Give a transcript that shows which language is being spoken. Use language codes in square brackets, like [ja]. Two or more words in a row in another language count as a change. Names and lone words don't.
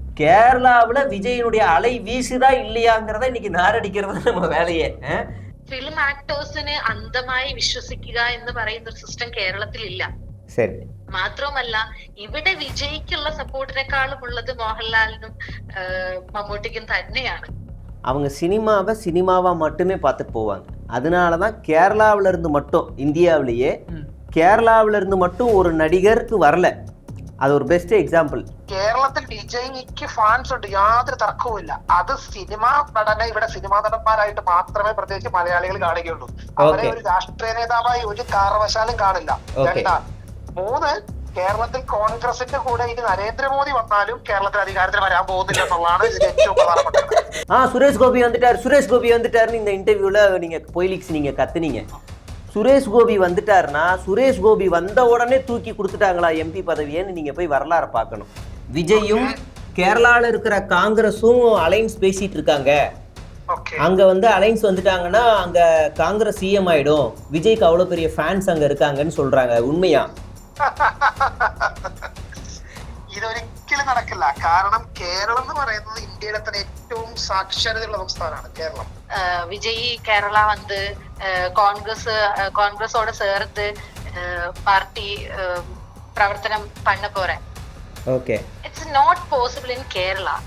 [ta] கேரளாவுல விஜயனுடைய அலை வீசுதா இல்லையாங்கிறத இன்னைக்கு நாரடிக்கிறது நம்ம வேலையே. [en] film actors [ml] അന്ധമായി വിശ്വസിക്കുക എന്ന് പറയുന്ന ഒരു സിസ്റ്റം കേരളത്തിൽ ഇല്ല. [ta] சரி. [ml] മാത്രവുമല്ല ഇവിടെ വിജയ്ക്കുള്ള സപ്പോർട്ടിനെക്കാളും ഉള്ളത് മോഹൻലാലിനും മമ്മൂട്ടിക്കും തന്നെയാണ്. [ta] அவங்க சினிமாவை சினிமாவா மட்டுமே பார்த்துட்டு போவாங்க. அதனாலதான் கேரளாவில இருந்து மட்டும், இந்தியாவிலேயே கேரளாவில இருந்து மட்டும் ஒரு நடிகருக்கு வரல. അത് ഒരു [en] best example. [ta] കേരളത്തിൽ വിജയ്ക്ക് ഫാൻസ് ഉണ്ട്, യാതൊരു തർക്കവുമില്ല. അത് സിനിമാ നടനെ ഇവിടെ സിനിമാ നടന്മാരായിട്ട് മാത്രമേ പ്രത്യേകിച്ച് മലയാളികൾ കാണുകയുള്ളൂ. അവരെ ഒരു രാഷ്ട്രീയ നേതാവായി ഒരു കാരണവശാലും കാണില്ല. രണ്ടാം 3, കേരളത്തിൽ കോൺഗ്രസിന്റെ കൂടെ ഇനി നരേന്ദ്രമോദി വന്നാലും കേരളത്തിൽ അധികാരത്തിൽ വരാൻ പോകുന്നില്ല എന്നുള്ളതാണ് ഇതിന്റെ ഏറ്റവും പ്രധാനപ്പെട്ടത്. சுரேஷ் கோபி வந்துட்டாருன்னு இந்த இன்டர்வியூல நீங்க பொய்லிக்ஸ் நீங்க கத்துனீங்க. சுரேஷ் கோபி வந்துட்டாருன்னா சுரேஷ் கோபி வந்த உடனே தூக்கி கொடுத்துட்டாங்களா எம்பி பதவியேன்னு நீங்க போய் வரலாறு பார்க்கணும். விஜயும் கேரளாவில் இருக்கிற காங்கிரஸும் அலைன்ஸ் பேசிட்டு இருக்காங்க. அங்க வந்து அலைன்ஸ் வந்துட்டாங்கன்னா அங்க காங்கிரஸ் சிஎம் ஆயிடும், விஜய்க்கு அவ்வளவு பெரிய ஃபேன்ஸ் அங்க இருக்காங்கன்னு சொல்றாங்க. உண்மையா? [ml] ഇതൊരിക്കലും നടക്കില്ല. കാരണം കേരളം എന്ന് പറയുന്നത് ഇന്ത്യയിലെ തന്നെ ഏറ്റവും സാക്ഷരതയുള്ള സംസ്ഥാനമാണ് കേരളം. [ta] விஜய் கேரளா வந்து காங்கிரஸோட சேர்த்து பார்ட்டி பிரவர்த்தனம் பண்ண போறேன். ஓகே. [en] It's not possible in Kerala.